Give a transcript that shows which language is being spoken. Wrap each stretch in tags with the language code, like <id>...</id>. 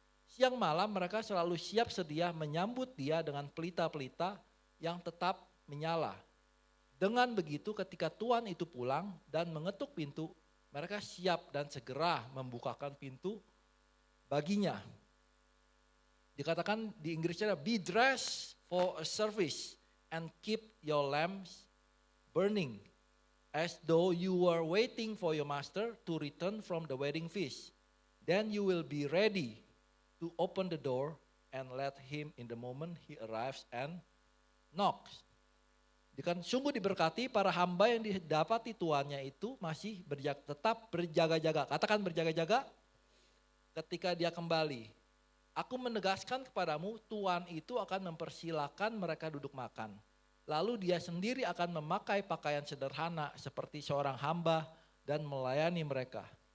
<id>Siang malam mereka selalu siap sedia menyambut dia dengan pelita-pelita yang tetap menyala. Dengan begitu ketika tuan itu pulang dan mengetuk pintu, mereka siap dan segera membukakan pintu baginya. Dikatakan di Inggrisnya,</id> <en>be dressed for a service and keep your lamps burning as though you were waiting for your master to return from the wedding feast. Then you will be ready to open the door and let him in the moment he arrives and knocks.</en> <id>Kan sungguh diberkati para hamba yang didapati tuannya itu masih tetap berjaga-jaga. Katakan berjaga-jaga ketika dia kembali. Aku menegaskan kepadamu tuan itu akan mempersilahkan mereka duduk makan. Lalu dia sendiri akan memakai pakaian sederhana seperti seorang hamba dan melayani mereka.</id>